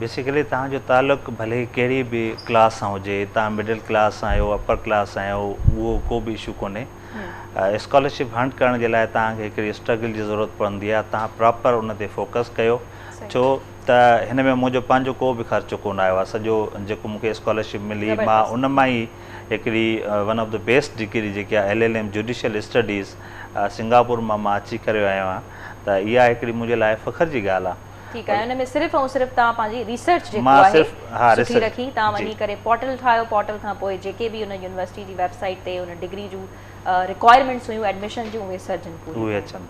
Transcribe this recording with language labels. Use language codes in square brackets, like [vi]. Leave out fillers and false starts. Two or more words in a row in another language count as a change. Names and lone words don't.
[sd] बेसिकली तव्हांजो तालुक़ु भले कहिड़ी बि क्लास सां हुजे, तव्हां [en] middle class [sd] आहियो, [en] upper class [sd] आहियो, उहो को बि इशू कोन्हे। [en] scholarship hunt [sd] करण जे लाइ तव्हांखे हिकिड़ी स्ट्रगल जी ज़रूरत पवंदी आहे। तव्हां प्रॉपर उन ते फोकस कयो, छो त हिन में मुंहिंजो पंहिंजो को बि ख़र्चो कोन आयो आहे। सॼो जेको मूंखे स्कॉलरशिप मिली, मां उन मां ई हिकिड़ी [en] one of the best degree [sd] जेकी आहे LLM [en] judicial studies [sd] सिंगापुर मां अची करे आयो आहियां, त इहा हिकिड़ी मुंहिंजे लाइ फ़ख्र जी ॻाल्हि आहे। ठीकु आहे, हुन में सिर्फ़ु ऐं सिर्फ़ु तव्हां पंहिंजी रिसर्च जेको आहे सुठी रखी, तव्हां वञी करे पोर्टल ठाहियो, पोर्टल खां पोइ जेके बि हुन यूनिवर्सिटी जी वेबसाइट ते हुन डिग्री जूं रिक्वायरमेंट्स हुयूं एडमिशन जूं उहे सर जन पूरी अचनि।